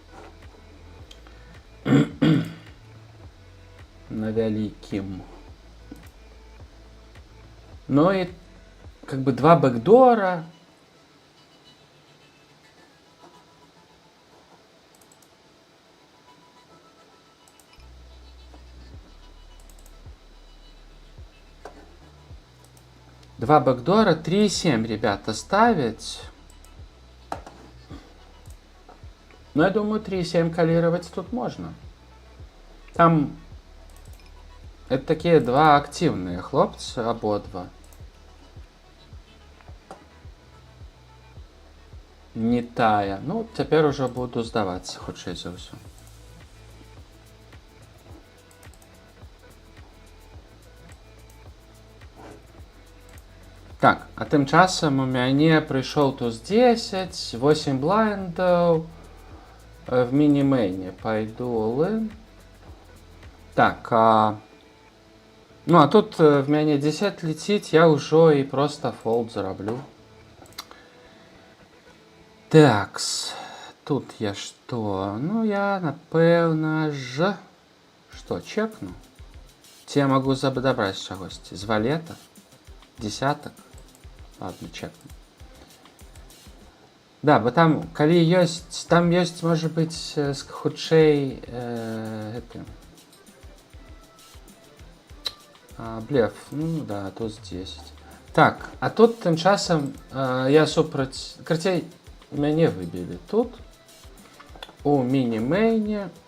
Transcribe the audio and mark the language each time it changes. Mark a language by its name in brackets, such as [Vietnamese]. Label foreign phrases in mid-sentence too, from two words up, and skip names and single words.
[Belarusian] На вялікім. [Russian] Ну і как бы 2 бэкдора. Два бэкдора, 3,7, ребята, ставить. Ну, я думаю, 3,7 калировать тут можно. Там это такие 2 активные хлопцы, ободва. [Belarusian] Не тая. [Russian] Ну, теперь уже буду сдаваться, [Belarusian] хутчэй за ўсё. Так, а тым часам у мяне прыйшоў туз 10, 8 блайндаў. [Russian] В мини-мэйне пойду all-in. [Belarusian] Так, ну а тут в мяне 10 летіць, я ўжо і просто фолд зараблю. Такс, тут я што? Ну я, напэўна ж... Што, чекну? Ці я магу забраць чагосьці? [Russian] З валета? Десяток? Ладно, чекну. [Belarusian] Да, бо там, калі ёсць, там ёсць, можа быць, хутчэй, гэты... блеф, ну да, туз 10. Так, а тут тым часам я супраць... Карацей, мяне выбілі тут, у міні-мэйне.